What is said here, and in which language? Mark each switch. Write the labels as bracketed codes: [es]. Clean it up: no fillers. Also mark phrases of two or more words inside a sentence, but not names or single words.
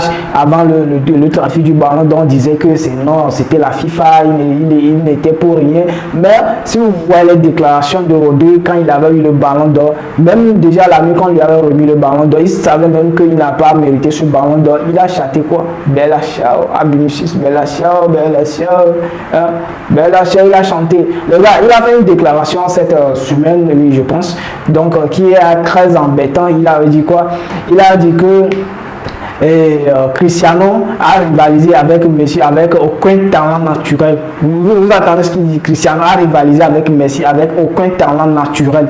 [fr] Avant le trafic du ballon, dont on disait que c'était la FIFA, il n'était pour rien. Mais si vous voyez les déclarations de Rodri quand il avait eu le ballon d'or, même déjà la nuit quand on lui avait remis le ballon d'or, il savait même qu'il n'a pas mérité ce ballon d'or. Il a chanté quoi? Bella ciao, Vinicius, bella ciao, bella ciao, hein? Bella ciao, il a chanté. Le gars, il a fait une déclaration cette semaine, oui, je pense, donc qui est très embêtant. Il a dit quoi? Il a dit que Cristiano a rivalisé avec Messi avec aucun talent naturel. Vous attendez ce qu'il dit? Cristiano a rivalisé avec Messi avec aucun talent naturel.